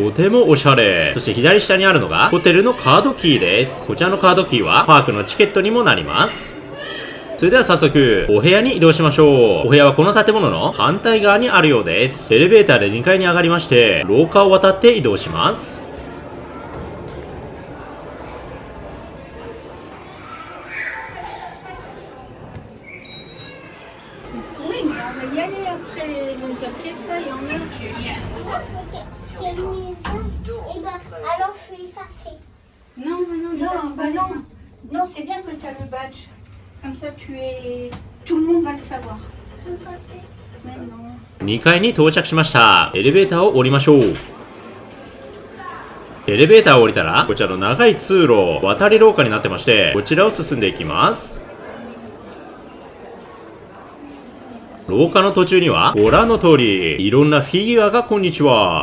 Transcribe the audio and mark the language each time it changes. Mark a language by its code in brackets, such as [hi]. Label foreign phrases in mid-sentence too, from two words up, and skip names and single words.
[ja] とてもおしゃれ。そして左下にあるのが、ホテルのカードキーです。こちらのカードキーは、パークのチケットにもなります。それでは早速、お部屋に移動しましょう。お部屋はこの建物の反対側にあるようです。エレベーターで2階に上がりまして、廊下を渡って移動します。 [fr] Oui, mais on va y aller après les enquêtes, il y en a. Alors je suis effacée. Non, non, non, c'est bien que tu as le badge. Comme ça, tout le monde va le savoir. Je suis effacée. Mais non. [ja] 2 階に到着しました。エレベーターを降りましょう。エレベーターを降りたら、こちらの長い通路、渡り廊下になってまして、こちらを進んでいきます。廊下の途中には、ご覧の通り、いろんなフィギュアがこんにちは。